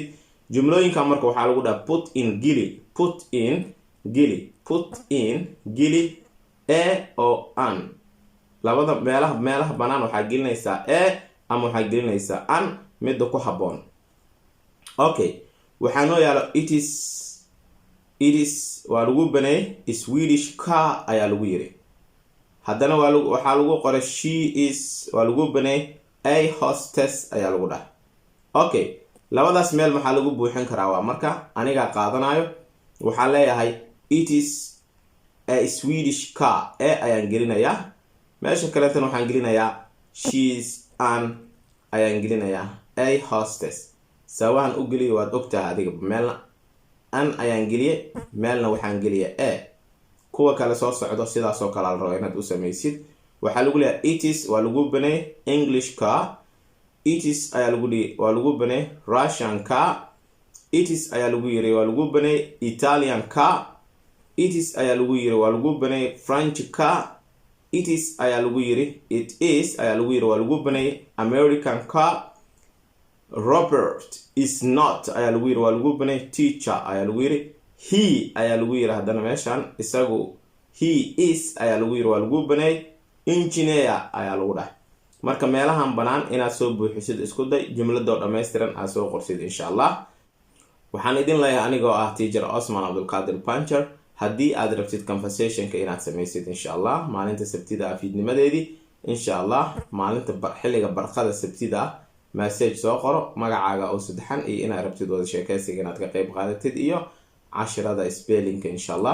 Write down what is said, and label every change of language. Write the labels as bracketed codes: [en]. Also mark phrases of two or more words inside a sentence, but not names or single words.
[so] jumlooyinka marka waxaa lagu dhahaa [en] put in [so] gili oo an. labada meelaha banaan waxaa gelinaysaa ama waxaa gelinaysaa an midda ku haboon. Okay, waxaa noo yaalo [en] it is [so] waa lagu banay Swedish-ka ayaa lagu yiri. haddana waxaa lagu qoray [en] she is [so] waa lagu banay [en] a hostess [so] ayaa lagu dhahay. Okay, labadaas meel maxaa lagu buuxin karaa? waa marka aniga qaadanayo waxaan leeyahay [en] it is a [so] Swedish-ka ayaan gelinayaa. meesha kaleetana waxaan gelinayaa [en] she's an [so] ayaan gelinayaa [en] a hostess. [so] sawahan u geliyo waad ogtahay adiga. meelna an ayaan geliye, meelna waxaan geliye kuwa kale soo socdo sidaas oo kale la rabo inaad u samaysid. waxaa lagu leeyahay [en] it is [so] waa lagu banay English-ka. [en] it is [so] ayaa waa lagu banay Russian-ka. [en] it is [so] ayaa lagu yiri waa lagu banay Italian-ka. [en] it is [so] ayaa lagu yiri waa lagu banay French-ka. [en] it is [so] ayaa lagu yiri [en] it is [so] ayaa lagu yiri waa lagu banay American-ka. [en] Robert is not [so] ayaa lagu yiri waa lagu banay teacher ayaa lagu yiri. he ayaa lagu yiri haddana meeshan isagu [en] he is [so] ayaa lagu yiri waa lagu banay engineer ayaa lagu dhahay. marka meelahan banaan inaad soo buuxisid isku day. jumladoo dhammaystiran aad soo qorsid [ar] إن شاء الله. [so] waxaan idin leeyahay anigoo ah teacher Osman Abdulqaadir Banjar. haddii aad rabtid conversationka inaad samaysid [ar] إن شاء الله [so] maalinta sabtida fiidnimadeedii [ar] إن شاء الله, [so] maalinta xilliga barqada sabtida message soo qoro magacaaga oo saddexan iyo inaad rabtid wada sheekaysiga inaad ka qayb qaadatid iyo casharada spelling-ka [ar] إن شاء الله.